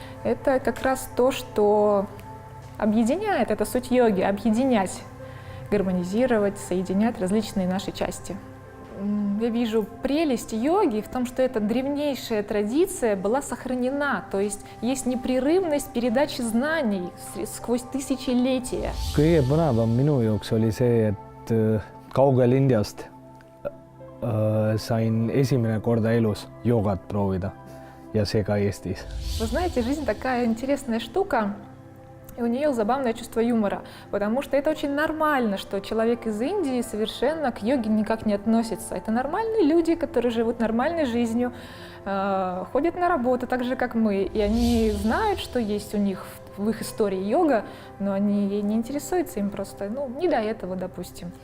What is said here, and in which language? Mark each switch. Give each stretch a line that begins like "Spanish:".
Russian: Это как раз то, что объединяет, это суть йоги, объединять, гармонизировать, соединять различные наши части. Я вижу прелесть йоги в том, что эта древнейшая традиция была сохранена, то есть непрерывность передачи знаний сквозь тысячелетия.
Estonian: Kõige põnevam minu jaoks oli see, et kaugel Indiast sain esimene korda elus joogat proovida ja see ka Eestis.
Russian: Вы знаете, жизнь такая интересная штука. И у нее забавное чувство юмора, потому что это очень нормально, что человек из Индии совершенно к йоге никак не относится. Это нормальные люди, которые живут нормальной жизнью, ходят на работу так же, как мы, и они знают, что есть у них в их истории йога, но они ей не интересуются, им просто не до этого, допустим.